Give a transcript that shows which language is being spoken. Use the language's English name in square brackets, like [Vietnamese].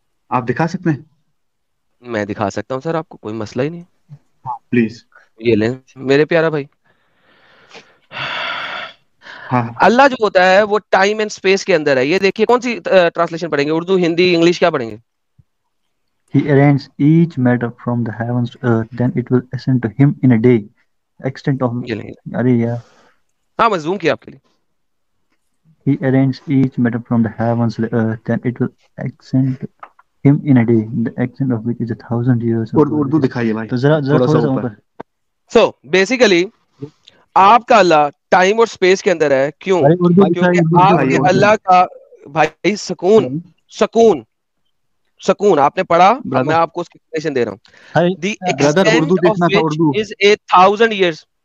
[Urdu] آپ دکھا سکتے ہیں؟ میں دکھا سکتا ہوں سر, آپ کو کوئی مسئلہ ہی نہیں. پلیز یہ لیں میرے پیارا بھائی. اللہ جو ہوتا ہے وہ ٹائم اینڈ اسپیس کے اندر ہے. یہ دیکھیے کون سی ٹرانسلیشن پڑھیں گے, اردو, ہندی, انگلش, کیا پڑھیں گے؟ [English] He arranged each matter from the heavens to earth, then it will ascend to him in a day. Extent of [Urdu] ارے یار ہاں میں زوم کیا آپ کے لیے. [English] He arranged each matter from the heavens to the earth, then it will ascend to him in a day, the extent of which is 1,000 years. [Urdu] Urdu دکھائیے بھائی تو ذرا تھوڑا سا اوپر. سو بیسیکلی آپ کا اللہ ٹائم اور اسپیس کے اندر ہے. کیوں؟ کیونکہ آپ کے اللہ کا بھائی سکون سکون سکون آپ نے پڑھا, میں آپ کو اس کی ایکسپلینیشن دے رہا ہوں. [English] The extent of which is 1,000 years.